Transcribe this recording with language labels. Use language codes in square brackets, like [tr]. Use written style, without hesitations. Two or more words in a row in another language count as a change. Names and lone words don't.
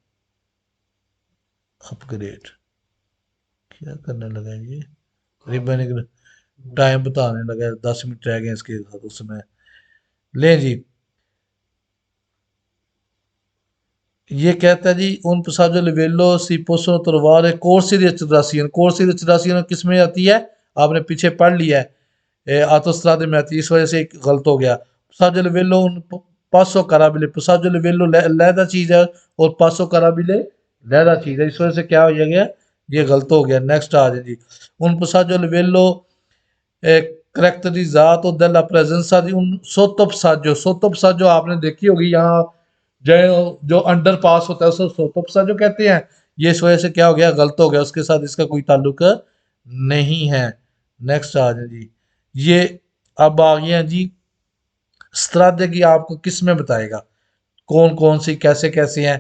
[hi] अपग्रेड क्या करने लगा है ये? रिबन टाइम बताने लगा है, 10 मिनट रह गए इसके साथ उसमें। ले जी, ये कहता है जी [it] उन passaggio a livello si possono trovare corsi di accelerazione। corsi di accelerazione [hi] किस में आती है? आपने पीछे पढ़ लिया है, autostrade में आती है, इस वजह से एक गलत हो गया। [it] passaggio a livello un passo carabile, passaggio a livello [hi] लहदा चीज है और [it] passo carabile [hi] लहदा चीज है, इस वजह से क्या हो गया, ये गलत हो गया। नेक्स्ट आ जाए जी, [it] un passaggio a livello करेक्टरिजातो della presenza di un sottopassaggio। [hi] sottopassaggio आपने देखी होगी, यहाँ जो जो अंडर पास होता है उसे सोतोपसाजो कहते हैं। ये इस वजह से क्या हो गया, गलत हो गया, उसके साथ इसका कोई ताल्लुक नहीं है। नेक्स्ट आ जाए जी, ये अब आ गया जी स्त्राद्य की, आपको किस में बताएगा कौन कौन सी कैसे कैसे हैं।